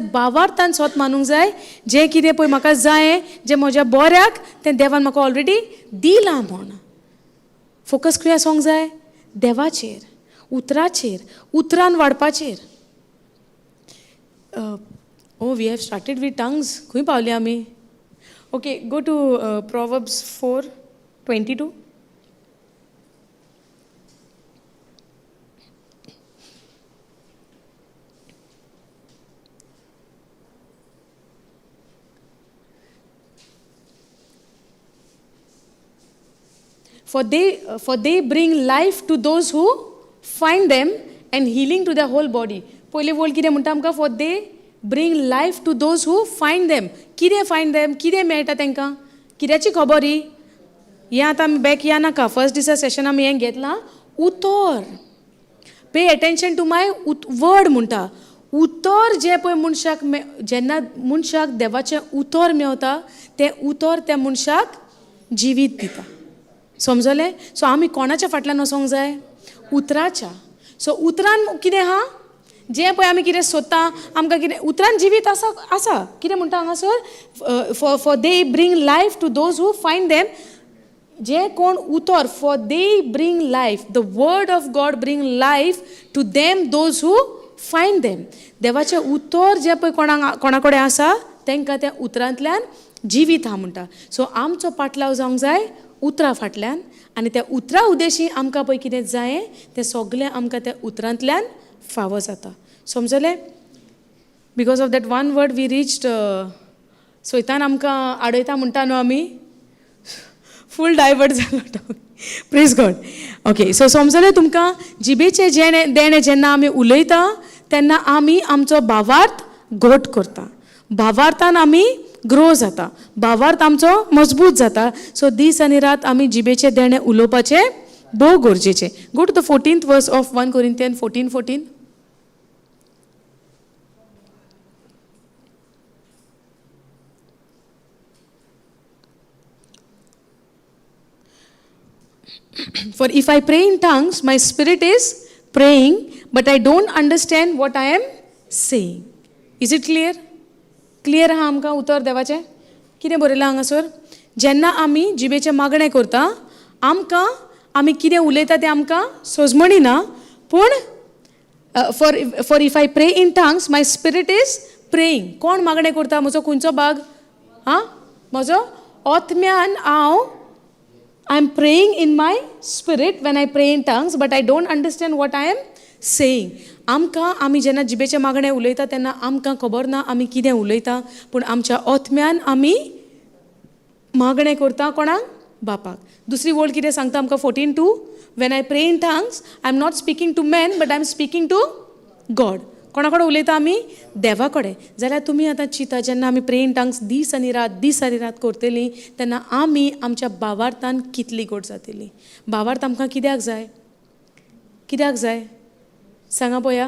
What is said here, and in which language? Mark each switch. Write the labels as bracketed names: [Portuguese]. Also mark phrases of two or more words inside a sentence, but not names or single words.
[Konkani] भावार्थान सोत मानूंक जाय. जें कितें पळय म्हाका जाय, जें म्हज्या बऱ्याक, तें देवान म्हाका ऑलरेडी दिलां म्हूण. फोकस खंय आसूंक जाय? देवाचेर, उतराचेर, उतरान वाडपाचेर. [English] We have started with tongues. [Konkani] खंय पावली आमी? [English] okay, go to Proverbs [Konkani] 4:22. [English] For they bring life to those who find them and healing to their whole body. [Konkani] पहिले वोल कितें म्हणटा आमकां? [English] For they bring life to those who find them. [Konkani] कितें [English] find them? [Konkani] कितें मेळटा तांकां? कित्याची खबर ही? हें आतां आमी बॅक या नाका. फर्स्ट दिसा सेशन आमी हें घेतलां उतर. [English] pay attention to my word [Konkani] म्हणटा. उतर जें पळय मनशाक जेन्ना मनशाक देवाचें उतर मेवता, तें उतर त्या मनशाक जिवीत दिता. समजलें? सो आमी कोणाच्या फाटल्यान वचोंक जाय? उतराच्या. सो उतरान कितें आहा? जें पळय आमी कितें सोदता, आमकां कितें उतरान जिवीत आसा. कितें म्हणटा हांगासर? [English] For they bring life to those who find them. [Konkani] जे कोण उतर, [English] for they bring life, The word of God bring life to them those who find them. [Konkani] देवाचें उतर जे पळय कोणा कडेन आसा तांकां त्या उतरांतल्यान जिवीत हा म्हणटा. सो आमचो पाटलाव जावंक जाय उतरां फाटल्यान, आनी त्या उतरां उद्देशी आमकां पळय कितें जायें तें सगळें आमकां त्या उतरांतल्यान फावो जाता. समजलें? [English] Because of that one word we reached, [Konkani] सैतान आमकां आडयता म्हणटा न्हू आमी, [English] full divert [Konkani] जालो. [English] Praise God. Okay, so [Konkani] समजलें तुमकां? जिबेचें देणें जेन्ना आमी उलयता तेन्ना आमी आमचो भावार्थ घट करता, भावार्थान आमी ग्रो जाता, भावार्थ आमचो मजबूत जाता. सो दीस आनी रात आमी जिबेचें देणें उलोवपाचें भोव गरजेचें. [English] गो टू द 14th verse of 1 Corinthians 14:14. For if I pray in tongues, my spirit is praying, but I don't understand what I am saying. Is it clear? [Konkani] क्लियर आहा आमकां उतर देवाचें? कितें बरयलां हांगासर? जेन्ना आमी जिबेचें मागणें करता आमकां आमी कितें उलयता तें आमकां सोजमणिना, पूण [English] for if I pray in tongues my spirit is praying. [Konkani] कोण मागणें करता? म्हजो खंयचो भाग? म्हजो आत्म्यान हांव [English] I am praying in my spirit when I pray in tongues, but I don't understand what I am saying. [Konkani] आमकां आमी जेन्ना जिबेचें मागणें उलयता तेन्ना आमकां खबर ना आमी कितें उलयता, पूण आमच्या आत्म्यान आमी मागणें करता कोणाक? बापाक. दुसरी वळ कितें सांगता आमकां 14:2? [English] When I pray in tongues I am not speaking to man but I am speaking to God. [Konkani] कोणा कडेन उलयता आमी? देवा कडेन. जाल्यार तुमी आतां चिंता जेन्ना आमी [English] pray in tongues [Konkani] दीस आनी रात करतलीं तेन्ना आमी आमच्या भावार्थान कितली गोड जातलीं. भावार्थ आमकां कित्याक जाय? कित्याक जाय सांगा पळोवया.